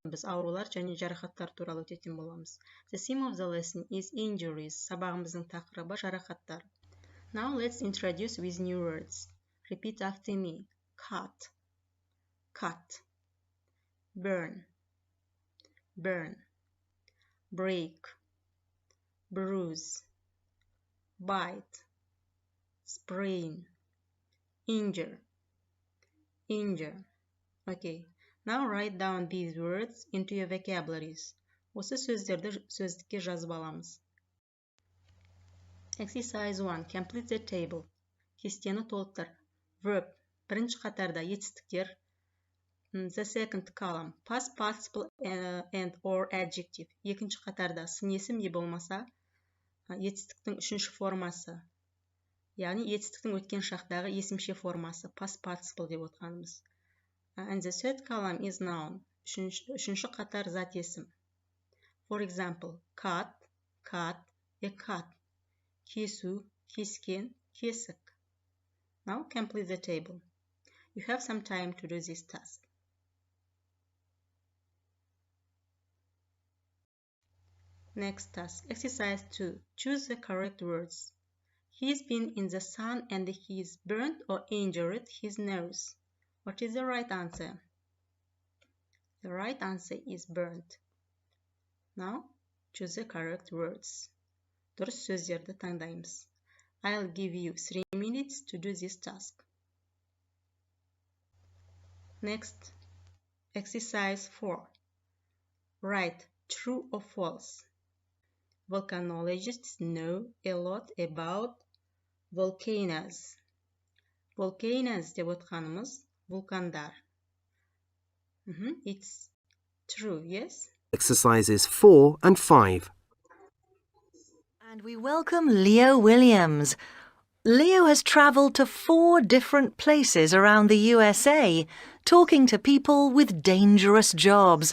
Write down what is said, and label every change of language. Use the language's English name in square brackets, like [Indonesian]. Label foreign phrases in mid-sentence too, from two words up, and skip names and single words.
[Kazakh] біз аурулар және жарақаттар туралы өтетін боламыз. [English] The theme of the lesson is injuries. [Kazakh] Сабағымыздың тақырыбы жарақаттар. [English] Now let's introduce with new words. Repeat after me. Cut, cut. Burn, burn. Break, bruise. Bite, sprain. Injure, injure. Okay. Now write down these words into your vocabularies. [Kazakh] Осы сөздерді сөздікке жазып аламыз. [English] Exercise 1. Complete the table. [Kazakh] Кестені толтыр. Verb. Бірінші қатарда етістіктер. [English] The second column. Past participle and or adjective. [Kazakh] Екінші қатарда сын есім не болмаса, етістіктің үшінші формасы. Яғни етістіктің өткен шақтағы есімше формасы. [English] Past participle [Kazakh] деп отқанымыз. [English] And the third column is noun. [Kazakh] Үшінші қатар зат есім. [English] For example, cut, cut, a cut. [Kazakh] Кесу, кескен, кесік. [English] Now complete the table. You have some time to do this task. Next task, exercise 2. Choose the correct words. He's been in the sun and he's burnt or injured his nose. What is the right answer? The right answer is burnt. Now, choose the correct words. [Kazakh] Дұрыс сөздерді таңдаймыз. [English] I'll give you 3 minutes to do this task. Next, exercise 4. Write true or false. Volcanologists know a lot about volcanoes. [Kazakh] Volcanoes деп отқанымыз vulkanдар. [English] It's true, yes? Exercises 4 and 5. And we welcome Leo Williams. Leo has travelled to 4 different places around the USA, talking to people with dangerous jobs.